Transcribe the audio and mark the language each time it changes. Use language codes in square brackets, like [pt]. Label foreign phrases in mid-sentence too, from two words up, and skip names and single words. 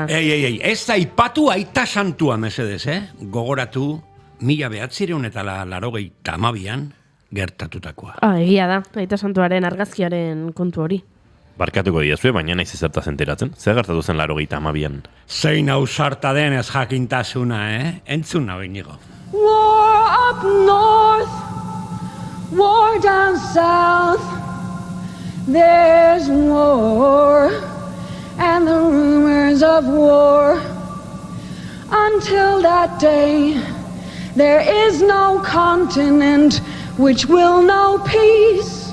[eu] Ei, ez aipatu aita santua mesedez, Gogoratu 1982an gertatutakoa. Egia da, aita santuaren argazkiaren kontu hori. Barkatuko diazue, baina naiz ezertaz enteratzen. Zer gertatu zen 82an? Zein ausarta den ez jakintasuna, Entzun nahi inigo. [en] War up north, war down south, there's war, and the rumors of war, until that day, there is no continent which will know peace.